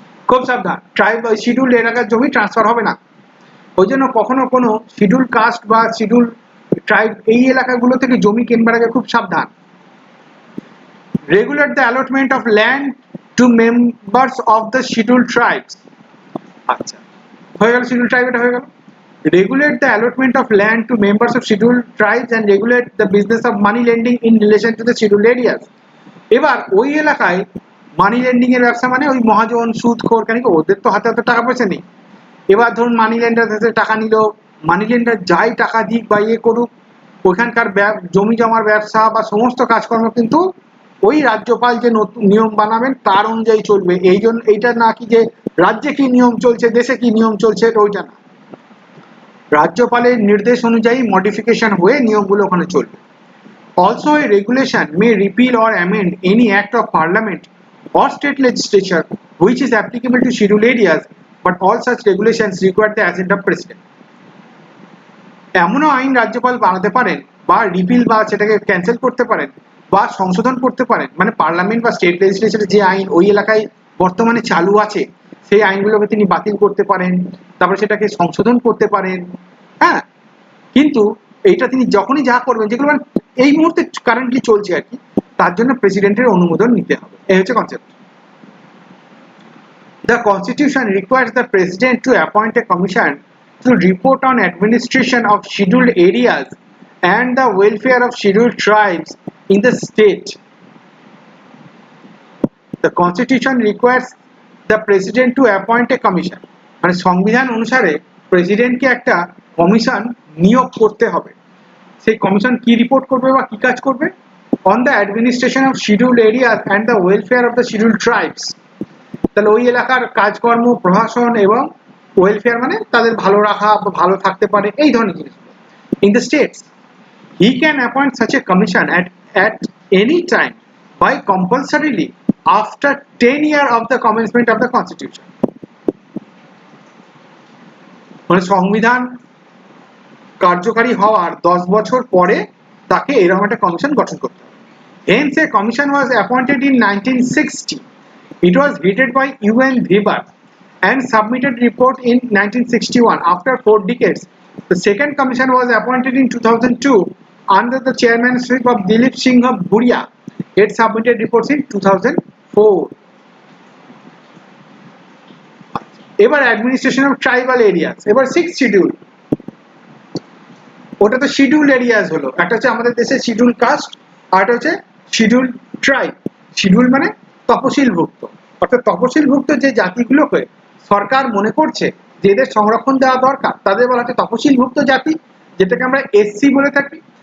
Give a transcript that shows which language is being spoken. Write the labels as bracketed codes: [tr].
[bn] খুব সাবধান, tribe schedule এলাকার জমি ট্রান্সফার হবে না। ওই জন্য কখনো কোনো শিডিউল কাস্ট বা শিডিউল ট্রাইব এই এলাকাগুলো থেকে জমি কেনবার আগে খুব সাবধান। [en] Regulate the allotment of land to members of the schedule tribes. [bn] আচ্ছা হয়ে গেল, শিডিউল ট্রাইব এটা হয়ে গেল। [en] Regulate the allotment of land to members of scheduled tribes and regulate the business of money lending in relation to the scheduled areas. [bn] এবার ওই এলাকায় মানি lending এর ব্যবসা মানে ওই মহাজন সুদখোর, কেন কি ওদের তো হাতে হাতে টাকা পয়সা নেই। এবার ধরুন মানি লেন্ডার কাছে টাকা নিল, মানি লেন্ডার যাই টাকা দিক বা ইয়ে করুক, ওখানকার জমি জমার ব্যবসা বা সমস্ত কাজকর্ম কিন্তু ওই রাজ্যপাল যে নতুন নিয়ম বানাবেন তার অনুযায়ী চলবে। এই জন্য এইটা না কি যে রাজ্যে কি নিয়ম চলছে দেশে কি নিয়ম চলছে ওইটা না, রাজ্যপালের নির্দেশ অনুযায়ী মডিফিকেশন হয়ে নিয়মগুলো ওখানে চলবে। [en] Also, a regulation may repeal or amend any act of parliament or state legislature which is applicable to scheduled areas, but all such regulations require the assent of president. [bn] এমনও আইন রাজ্যপাল বানাতে পারেন বা রিপিল বা সেটাকে ক্যান্সেল করতে পারেন বা সংশোধন করতে পারেন, মানে পার্লামেন্ট বা স্টেট লেজিসলেচারে যে আইন ওই এলাকায় বর্তমানে চালু আছে সেই আইনগুলোকে তিনি বাতিল করতে পারেন, তারপরে সেটাকে সংশোধন করতে পারেন। হ্যাঁ, কিন্তু এইটা তিনি যখনই যা করবেন, যেগুলো মানে এই মুহূর্তে কারেন্টলি চলছে আর কি, তার জন্য প্রেসিডেন্টের অনুমোদন নিতে হবে। এই হচ্ছে concept. [en] The Constitution requires the President to appoint a commission to report on administration of scheduled areas and the welfare of scheduled tribes in the state. The Constitution requires the President to appoint a commission. [bn] মানে সংবিধান অনুসারে প্রেসিডেন্টকে একটা commission নিয়োগ করতে হবে। সেই commission কি রিপোর্ট করবে বা কি কাজ করবে? [en] On the administration of scheduled areas and the welfare of the scheduled tribes. [bn] তাহলে ওই এলাকার কাজকর্ম, প্রশাসন এবং ওয়েলফেয়ার মানে তাদের ভালো রাখা বা ভালো থাকতে পারে, এই ধরনের জিনিসগুলো। [en] In the states, he can appoint such a commission at any time by compulsorily after 10 years of the commencement of the constitution. [bn] মানে সংবিধান কার্যকারী হওয়ার 10 বছর পরে তাকে এরকম একটা কমিশন গঠন করতে হবে। [en] Hence, a commission was appointed in 1960. It was headed by UN Weber and submitted report in 1961. After 4 decades, the second commission was appointed in 2002 under the chairmanship of Dilip Singh Bhuria. It submitted reports in 2004. [bn] এবার administration of tribal areas, এবার 6th schedule. ওটা তো schedule areas হলো, একটা হচ্ছে আমাদের দেশে schedule caste আর একটা হচ্ছে শিডিউল ট্রাইব। শিডিউল মানে তপশিলভুক্ত, অর্থাৎ তপশিলভুক্ত যে জাতিগুলোকে সরকার মনে করছে যে এদের সংরক্ষণ দেওয়া দরকার, তাদের বলা হচ্ছে তপশিলভুক্ত জাতি, যেটাকে আমরা এসসি বলে থাকি।